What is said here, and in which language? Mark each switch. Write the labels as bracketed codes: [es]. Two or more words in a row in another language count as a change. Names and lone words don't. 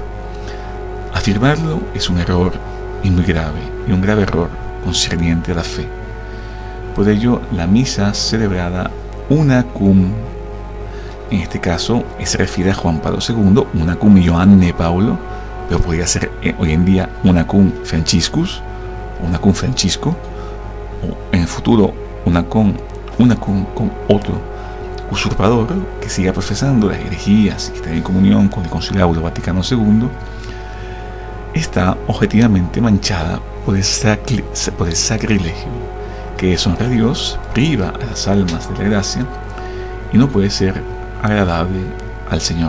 [es] Afirmarlo es un error y muy grave, y un grave error concerniente a la fe. Por ello, la misa celebrada [la] una cum, [es] en este caso se refiere a Juan Pablo II, [la] una cum Ioanne Paulo, [es] pero podría ser hoy en día [la] una cum Franciscus, una cum Francisco, [es] o en el futuro [la] una cum [es] con otro usurpador que siga profesando las herejías y que esté en comunión con el Concilio Vaticano II, está objetivamente manchada por el sacrilegio que deshonra a Dios, priva a las almas de la gracia y no puede ser agradable al Señor.